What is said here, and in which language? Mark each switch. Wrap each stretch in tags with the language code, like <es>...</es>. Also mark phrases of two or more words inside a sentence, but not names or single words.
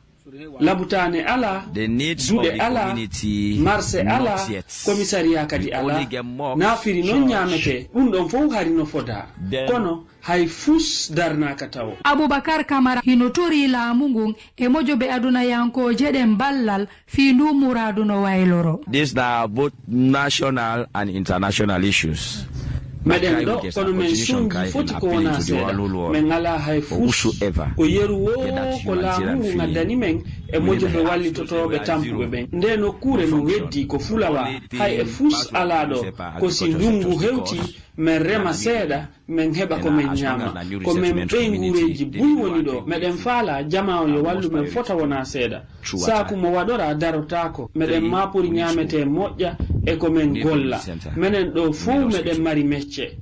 <ff>labutane ala duɗe ala marché ala commissariat kadi ala nafiri noon ñamete ɗum ɗon fof hari no foda kono hay fus darnaka taw aboubacar camara hino tori laamu ngun e mojoɓe adunayankoje ɗen ballal fi ndu muradu no wayloro.</ff> <en>These are both national and international issues.</en> <ff>meɗen ɗo kono men sungi foti ko wona seeɗa min ngala hay fus ko yeru wo ko laamu ngu ngaddani men e mojoɓe wallitotoɓe tampuɓe ɓen nde nokkure no weddi ko fulawa hay e fus ala ɗo ko si ndungu hewti min rema seeɗa min heɓa ko min ñama ko min ɓey ngureji buy woni ɗo meɗen faala jama o yo wallu men fota wona seeɗa saaku mo waɗora darotako meɗen mapori ñamete moƴƴa e ko min golla minen ɗo fof meɗen mari mecce.</ff>